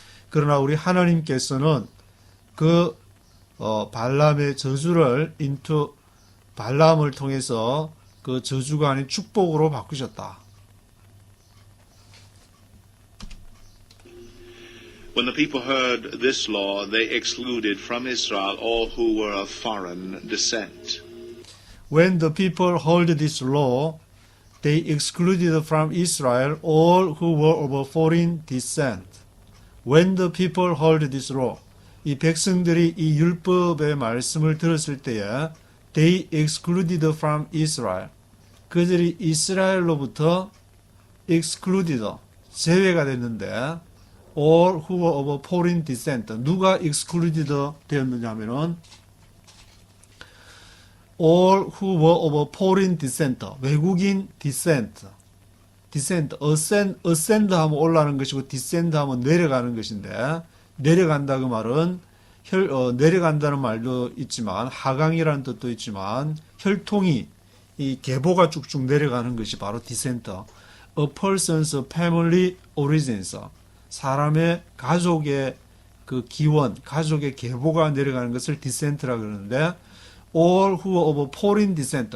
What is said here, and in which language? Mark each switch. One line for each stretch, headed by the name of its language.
Korean: 그러나 우리 하나님께서는 그 발람의 저주를 발람을 통해서 그 저주가 아닌 축복으로 바꾸셨다.
English: When the people heard this law, they excluded from Israel all who were of foreign descent. When the people heard this law, they excluded from Israel all who were of foreign descent. When the people heard this law,
Korean: 이 백성들이 이 율법의 말씀을 들었을 때에
English: they excluded from Israel.
Korean: 그들이 이스라엘로부터 excluded, 제외가 됐는데
English: all who were of foreign descent.
Korean: 누가
English: excluded
Korean: 되었느냐 하면은
English: all who were of foreign descent.
Korean: 외국인 descent. ascend 하면 올라가는 것이고 descend 하면 내려가는 것인데, 내려간다 그 말은 내려간다는 말도 있지만 하강이라는 뜻도 있지만 혈통이 이 계보가 쭉쭉 내려가는 것이 바로 descent.
English: A person's family origins.
Korean: 사람의 가족의 그 기원, 가족의 계보가 내려가는 것을 descent라 그러는데,
English: all who are of foreign descent.